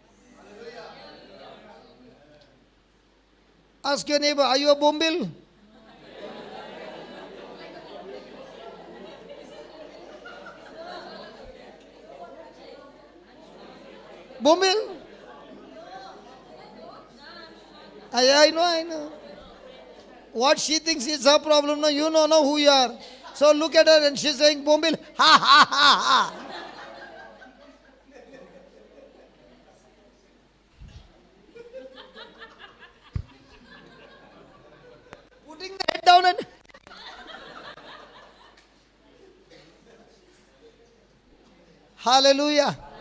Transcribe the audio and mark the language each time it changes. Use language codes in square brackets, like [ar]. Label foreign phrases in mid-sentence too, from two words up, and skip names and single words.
[en] Ask your neighbor, are you a bombil? Bumbil. I know. What she thinks is her problem. No, you know who you are. So look at her and she's saying, Bumbil, ha ha ha ha. Putting the head down and hallelujah.